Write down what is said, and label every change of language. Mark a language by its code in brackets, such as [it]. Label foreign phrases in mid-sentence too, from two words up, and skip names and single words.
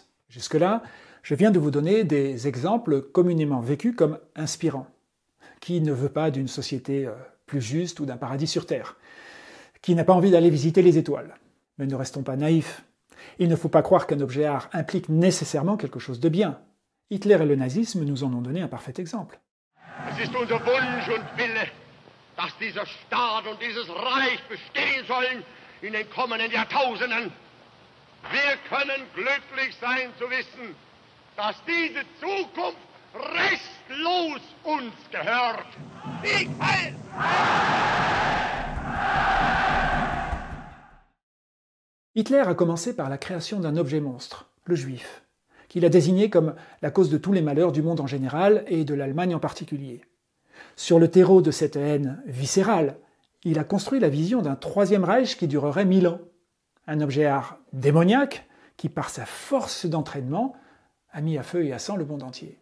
[fr] Jusque-là, je viens de vous donner des exemples communément vécus comme inspirants. Qui ne veut pas d'une société plus juste ou d'un paradis sur terre? Qui n'a pas envie d'aller visiter les étoiles? Mais ne restons pas naïfs. Il ne faut pas croire qu'un objet art implique nécessairement quelque chose de bien. Hitler et le nazisme nous en ont donné un parfait exemple. [de] Es ist unser Wunsch und Wille, dass dieser Staat und dieses Reich bestehen sollen in den kommenden Jahrtausenden. Wir können glücklich sein zu wissen, dass diese Zukunft restlos uns gehört. Sieg heil! [fr] Hitler a commencé par la création d'un objet monstre, le juif, qu'il a désigné comme la cause de tous les malheurs du monde en général et de l'Allemagne en particulier. Sur le terreau de cette haine viscérale, il a construit la vision d'un troisième Reich qui durerait 1000 ans. Un objet art démoniaque qui, par sa force d'entraînement, a mis à feu et à sang le monde entier.